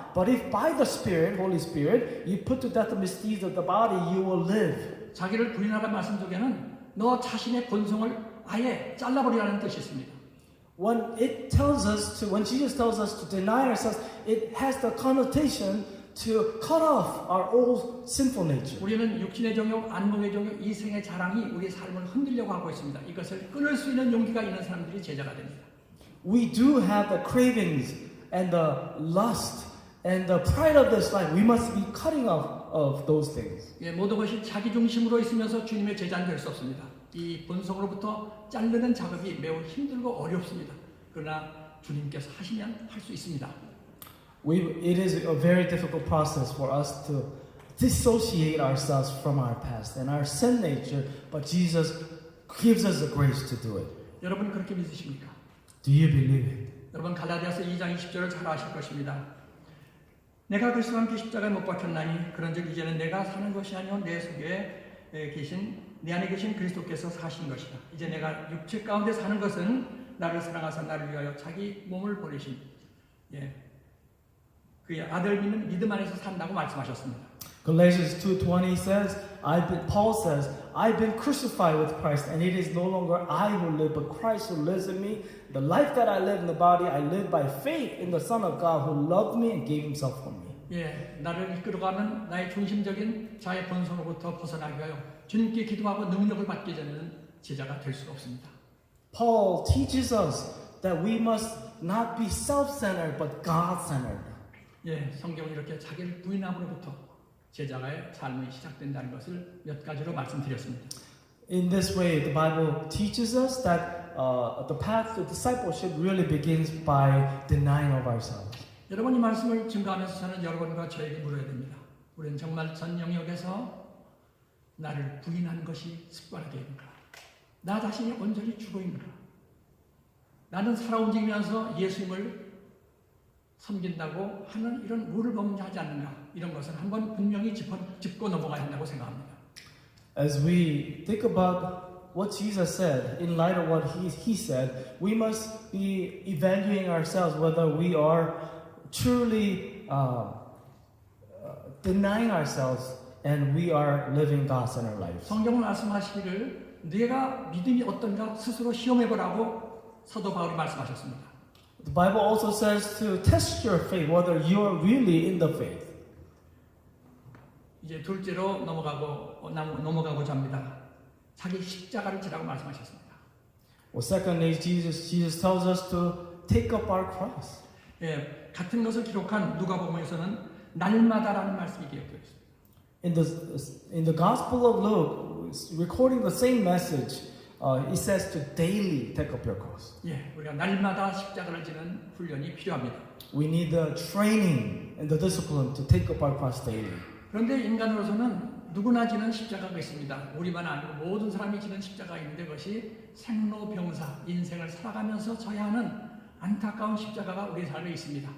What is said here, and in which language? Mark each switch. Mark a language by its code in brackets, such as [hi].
[en] But if by the Spirit, Holy Spirit, you put to death the misdeeds of the body, you will live. [ko] 자기를 부인하라는 말씀 속에는 너 자신의 본성을 아예 잘라버리라는 뜻이 있습니다. [en] When Jesus tells us to deny ourselves, it has the connotation to cut off our old sinful nature. [ko] 우리는 육신의 정욕, 안목의 정욕, 이생의 자랑이 우리의 삶을 흔들려고 하고 있습니다. 이것을 끊을 수 있는 용기가 있는 사람들이 제자가 됩니다. [en] We do have the cravings and the lust and the pride of this life. We must be cutting off of those things. [ko] 예, 모든 것이 자기 중심으로 있으면서 주님의 제자는 될 수 없습니다. 이 본성으로부터 자르는 작업이 매우 힘들고 어렵습니다. 그러나 주님께서 하시면 할 수 있습니다. [en] It is a very difficult process for us to dissociate ourselves from our past and our sin nature, but Jesus gives us the grace to do it. [ko] 여러분 그렇게 믿으십니까? [en] Do you believe it? [ko] 여러분 갈라디아서 2장 20절을 잘 아실 것입니다. 내가 그리스도와 함께 십자가에 못 박혔나니 그런즉 이제는 내가 사는 것이 아니요 내 속에 계신 내 안에 계신 그리스도께서 사신 것이다. 이제 내가 육체 가운데 사는 것은 나를 사랑하사 나를 위하여 자기 몸을 버리신 그의 아들 믿는 믿음 안에서 산다고 말씀하셨습니다. [en] Galatians 2:20 says, Paul says, I've been crucified with Christ, and it is no longer I who live, but Christ who lives in me. The life that I live in the body, I live by faith in the Son of God who loved me and gave himself for me. [ko] 예, 나를 이끌어가는 나의 중심적인 자의 본성으로부터 벗어나기 위하여 주님께 기도하고 능력을 받기 전에는 제자가 될 수가 없습니다. [en] Paul teaches us that we must not be self-centered, but God-centered. [ko] 예, 성경은 이렇게 자기를 부인함으로부터 제자가의 삶이 시작된다는 것을 몇 가지로 말씀드렸습니다. [en] In this way, the Bible teaches us that the path to discipleship really begins by denying of ourselves. [ko] 여러분 이 말씀을 증거하면서 저는 여러분과 저에게 물어야 됩니다. 우리는 정말 전 영역에서 나를 부인하는 것이 습관화되는가? 나 자신이 온전히 죽어 있는가? 나는 살아 움직이면서 예수님을 섬긴다고 하는 이런 룰을 범죄하지 않는가? 이런 것은 한번 분명히 짚고 넘어가야 한다고 생각합니다. [en] As we think about what Jesus said, in light of what he said, we must be evaluating ourselves whether we are truly denying ourselves and we are living God-centered lives. [ko] 성경은 말씀하시기를 네가 믿음이 어떤가 스스로 시험해보라고 사도 바울이 말씀하셨습니다. [en] The Bible also says to test your faith whether you are really in the faith. [ko] 이제 둘째로 넘어가고자 합니다. 자기 십자가를 지라고 말씀하셨습니다. [en] Well, secondly, Jesus tells us to take up our cross. [ko] 예, 같은 것을 기록한 누가복음에서는 날마다라는 말씀이 기록되어 있습니다. [en] In the Gospel of Luke, recording the same message, it says to daily take up your cross. [ko] 예, 우리가 날마다 십자가를 지는 훈련이 필요합니다. [en] We need the training and the discipline to take up our cross daily. [ko] 그런데 인간으로서는 누구나 지는 십자가가 있습니다. 우리만 아니고 모든 사람이 지는 십자가가 있는데 그것이 생로병사, 인생을 살아가면서 져야 하는 안타까운 십자가가 우리 삶에 있습니다.